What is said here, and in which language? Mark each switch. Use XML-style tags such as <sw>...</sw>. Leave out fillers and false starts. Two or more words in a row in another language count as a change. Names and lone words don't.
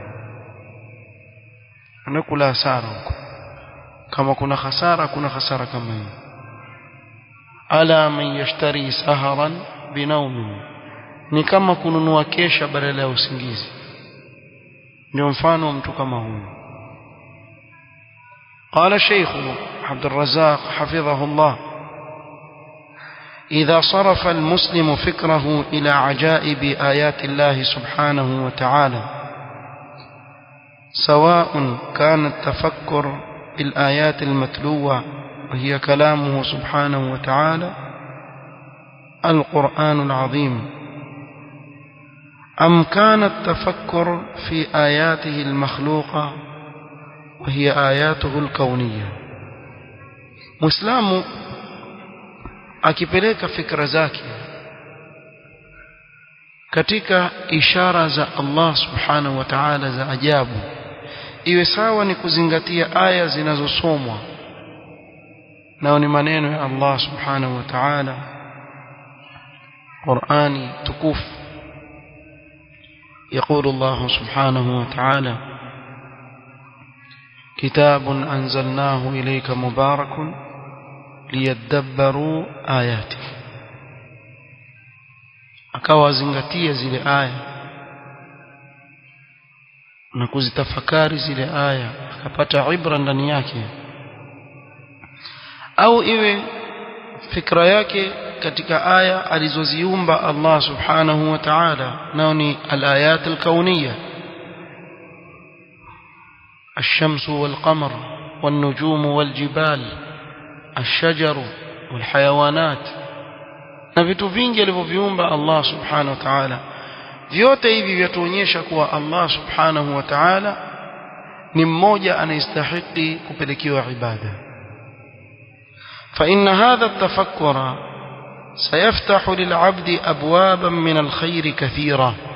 <sw>anakula hasara huko. kama kuna hasara kama hii.</sw> <ar>ألا من يشتري سهرا بنوم,</ar> <sw>ni kama kununua kesha badala ya usingizi. ndio mfano wa mtu kama huyu.</sw> <ar>قال الشيخ عبد الرزاق حفظه الله: إذا صرف المسلم فكره إلى عجائب آيات الله سبحانه وتعالى، سواء كان التفكر بالآيات المتلوة وهي كلامه سبحانه وتعالى القرآن العظيم، أم كان التفكر في آياته المخلوقة وهي آياته الكونية.</ar> <sw>مسلم akipeleka fikra zake katika ishara za Allah</sw> <ar>سبحانه وتعالى</ar> <sw>za ajabu, iwe sawa ni kuzingatia aya zinazosomwa nao ni maneno ya Allah</sw> <ar>سبحانه وتعالى,</ar> <sw>Qur'ani tukufu.</sw> <ar>يقول الله سبحانه وتعالى: كتاب أنزلناه إليك مبارك ليدبروا آياته.</ar> <sw>akawazingatia zile aya na kuzitafakari zile aya, akapata ibra ndani yake, au iwe fikra yake katika aya alizoziumba Allah</sw> <ar>سبحانه وتعالى,</ar> <sw>nao ni</sw> <ar>الآيات الكونية: الشمس والقمر والنجوم والجبال الشجر والحيوانات,</ar> <sw>na vitu vingi alivyoviumba Allah</sw> <ar>سبحانه وتعالى.</ar> <sw>Vyote hivi vyatuonyesha kuwa Allah</sw> <ar>سبحانه وتعالى</ar> <sw>ni mmoja anayestahili kupelekewa ibada.</sw> <ar>فإن هذا التفكر سيفتح للعبد أبوابا من الخير كثيرة.</ar>